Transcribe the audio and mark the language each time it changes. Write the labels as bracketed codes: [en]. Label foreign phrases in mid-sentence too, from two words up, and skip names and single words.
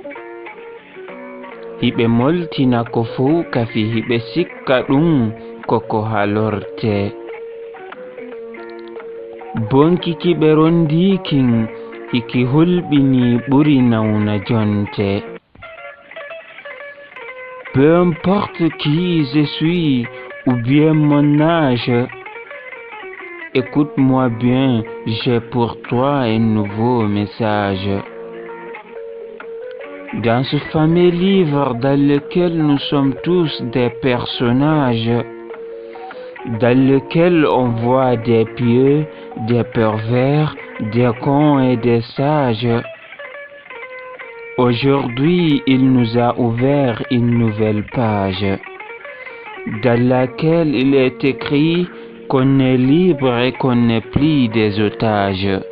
[ff] Hiɓe moltina ko fuu kafi hiɓe sikka ɗum koko halorte. Bonkiki ɓe rondiikin hiki hulɓini ɓuri nawna jonte. [fr] Peu importe qui je suis ou bien mon âge, écoute-moi bien, j'ai pour toi un nouveau message. Dans ce fameux livre dans lequel nous sommes tous des personnages, dans lequel on voit des pieux, des pervers, des cons et des sages, aujourd'hui il nous a ouvert une nouvelle page, dans laquelle il est écrit qu'on est libre et qu'on n'est plus des otages.